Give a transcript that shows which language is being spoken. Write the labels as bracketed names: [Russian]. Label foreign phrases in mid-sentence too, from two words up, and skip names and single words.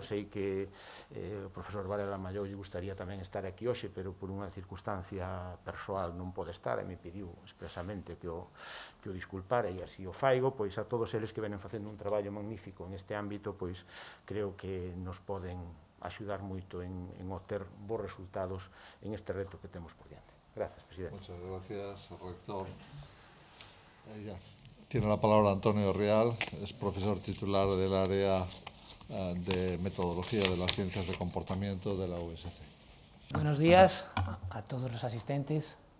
[Galician] Sei que o profesor Varela Mallou lle gustaría tamén estar aquí hoxe, pero por unha circunstancia persoal non pode estar e me pediu expresamente que o disculpara e así o faigo. Pois a todos eles que venen facendo un traballo magnífico en este ámbito, pois creo que nos poden axudar moito en obter bons resultados en este reto que temos por diante. [Spanish] Gracias, presidente. Muchas gracias, rector. Tiene la palabra Antonio Rial, es profesor titular del área de metodología de las ciencias de comportamiento de la USC. Buenos días a todos los asistentes.